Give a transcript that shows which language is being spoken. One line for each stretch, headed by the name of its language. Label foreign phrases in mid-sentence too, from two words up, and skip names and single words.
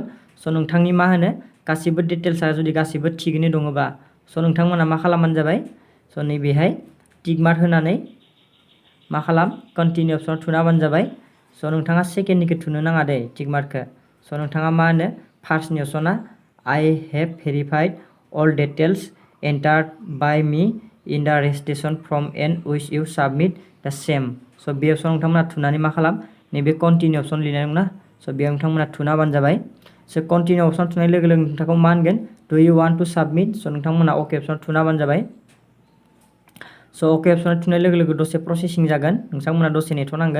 Bodo: स' नोंथांनि मा होनो गासिबो डिटेल्सआ जुदि गासिबो थिगैनो दङबा, स' नोंथांमोना मा खालामबानो जाबाय, स' नैबेहाय
English: tick mark
Bodo: होनानै मा खालाम कन्टिनिउ अप्सनाव थुना होबानो जाबाय। स' नोंथाङा सेकेन्डनिखौ थुनो नाङा दे टिक मार्कखौ, स' नोंथाङा मा होनो फार्स्टनि अप्सना
English: I have verified all details entered by me in the registration form and wish you submit the same,
Bodo: स' बे अप्सनाव नोंथांमोना थुनानै मा खालाम नैबे
English: continue option
Bodo: लिरनाय दं ना, स' बेयाव नोंथांमोना थुना होबानो जाबाय। स' कन्टिनिउ अप्सनाव थुनाय लोगो लोगो नोंथांखौ मा होनगोन
English: do you want to submit,
Bodo: स' नोंथांमोना अके अप्सनाव थुना होबानो जाबाय। स' अके अप्सनाव थुनाय लोगो लोगो दसे प्रसेसिं जागोन, नोंथांमोना दसे नेथ'नांगोन।